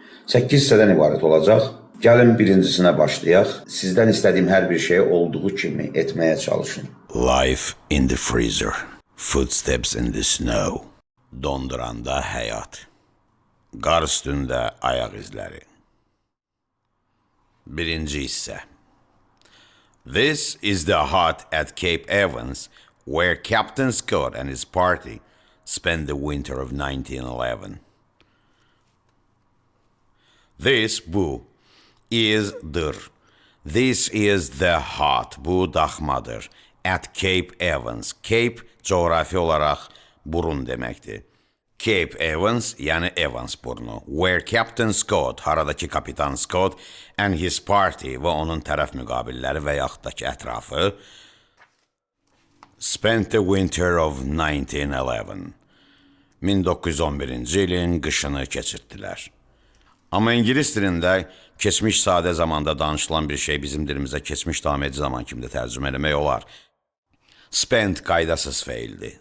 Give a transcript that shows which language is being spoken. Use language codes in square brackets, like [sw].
[az] 8 hissədən ibarət olacaq. Gəlin birincisinə başlayaq. Sizdən istədiyim hər bir şeyi olduğu kimi etməyə çalışın. [en] Life in the freezer. Footsteps in the snow. [az] Donduranda həyat. Qar üstündə ayaq izləri. Birinci hissə. [en] This is the hut at Cape Evans, where Captain Scott and his party spent the winter of 1911. This [az] bu [en] is-dır. This is the hut. [az] Bu daxmadır. [en] At Cape Evans. [az] Cape coğrafi olaraq burun deməkdir. Cape Evans, yəni Evans burnu. [en] Where Captain Scott, [az] haradakı Kapitan Scott [en] and his party [az] və onun tərəf müqabilləri və yaxud da ki ətrafı [en] spent the winter of 1911. [az] 1911-ci ilin qışını keçirtdilər. Amma İngilis dilində keçmiş sadə zamanda danışılan bir şey bizim dilimizə keçmiş davam edici zaman kimi də tərcümə eləmək olar. Spend qaydasız feildir.